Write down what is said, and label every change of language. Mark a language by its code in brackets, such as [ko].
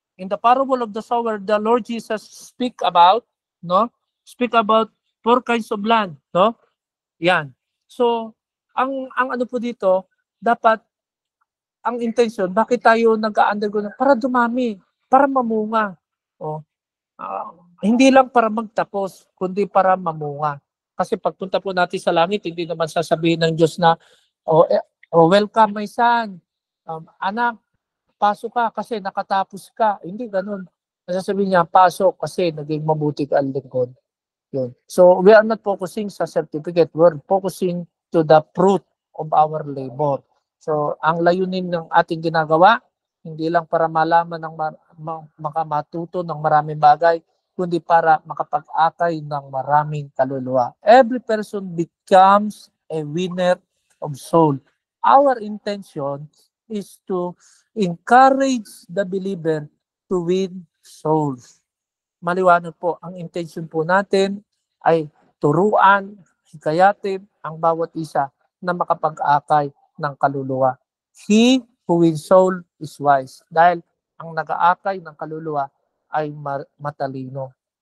[en] In the parable of the sower, the Lord Jesus speak about 4 kinds of land, no? [tl] Yan. So, ang ano po dito, dapat ang intention, bakit tayo nag-undergo para dumami, para mamunga. Hindi lang para magtapos, kundi para mamunga. Kasi pagpunta po natin sa langit, hindi naman sasabihin ng Diyos na, [en] welcome my son, [tl] anak, pasok ka kasi nakatapos ka. Hindi ganun. Sasabihin niya, pasok kasi naging mabuti ka ang lingkod. [en] Yun. So, we are not focusing sa certificate. We're focusing to the fruit of our labor. [tl] So, ang layunin ng ating ginagawa, hindi lang para malaman ng makamatuto ng maraming bagay, kundi para makapag-akay ng maraming kaluluwa. [en] Every person becomes a winner of soul. Our intention is to encourage the believer to win souls. [tl] Maliwanag po, ang intention po natin ay turuan, hikayatin ang bawat isa na makapag-akay ng kaluluwa. [en] He who wins soul is wise. [tl] Dahil ang nag-aakay ng kaluluwa ay matalino.